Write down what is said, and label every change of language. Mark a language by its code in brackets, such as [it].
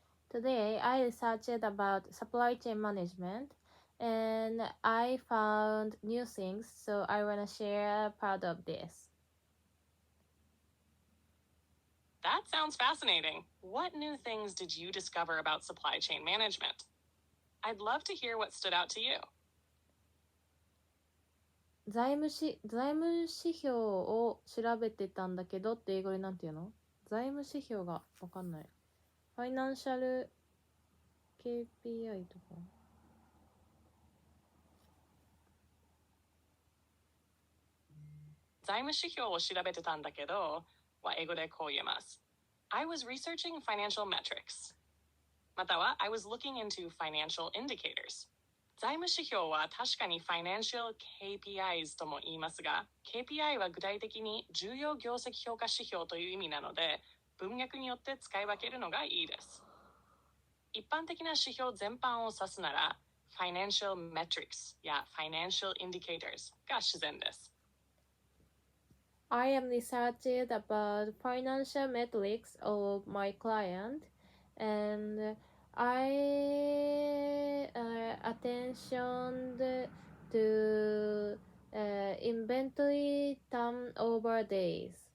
[en] Today, I researched about supply chain management and I found new things, so I want to share part of this. That sounds fascinating. What new things did you discover about supply chain management? I'd love to hear what stood out to you. [ja] 財務指標を調べてたんだけどって英語でなんて言うの？財務指標がわかんない。ファイナンシャル KPI とか。財務指標を調べてたんだけどは英語でこう言えます。 [en] I was researching financial metrics. [ja] または [en] I was looking into financial indicators. [ja] 財務指標は確かに financial KPIs とも言いますが、KPI は具体的に重要業績評価指標という意味なので、文脈によって使い分けるのがいいです。一般的な指標全般を指すなら、financial metrics や financial indicators が自然です。 [en] I am researching about financial metrics of my client and I attention to inventory turnover days.